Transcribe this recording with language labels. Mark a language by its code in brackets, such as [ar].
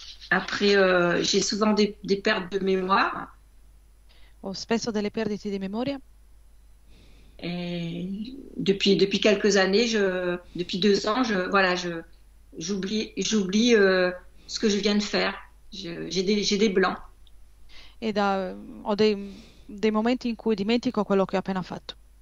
[fr] Après, j'ai souvent des pertes de mémoire. [it] Ho spesso delle perdite di memoria. [fr] Et depuis quelques années, depuis 2 ans, j'oublie ce que je viens de faire. J'ai des blancs. [it] E ho dei momenti in cui dimentico quello che ho appena fatto.